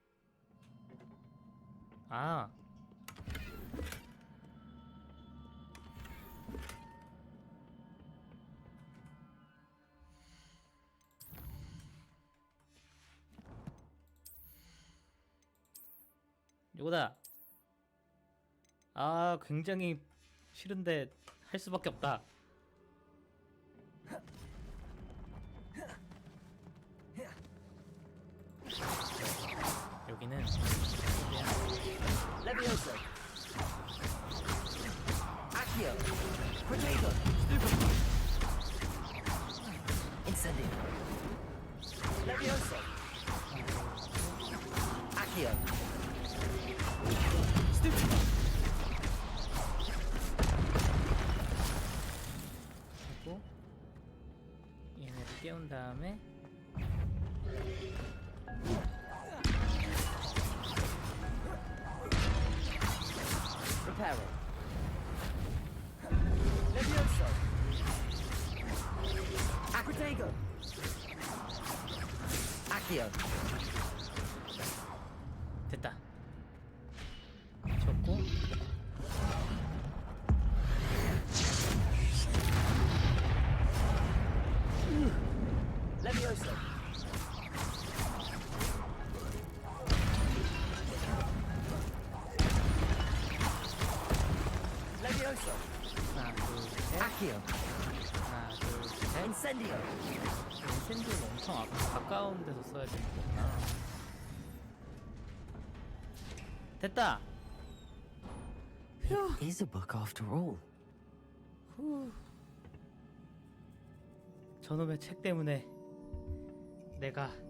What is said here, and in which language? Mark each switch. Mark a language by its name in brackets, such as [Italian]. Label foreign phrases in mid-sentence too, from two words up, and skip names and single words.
[Korean] 아. 이거다. 아, 굉장히 싫은데 할 수밖에 없다. 여기는 [Latin] Levioso. Accio. Protego. Incendio. Levioso. Accio. Stupido. [Korean] 하고 얘네를 깨운 다음에 [Latin] Reparo. Levioso. Protego. Accio. [Korean] 됐다. 쳤고 [Latin] Levioso. Levioso. [Korean] 하나, 둘, 셋. [Latin] Accio. [Korean] 하나, 둘, 셋. [Latin] Incendio. [Korean] 인센디오는 엄청 가까운 데서 써야 되는 거구나. 됐다. [English] It is a book after all. [Korean] 저놈의 책 때문에 내가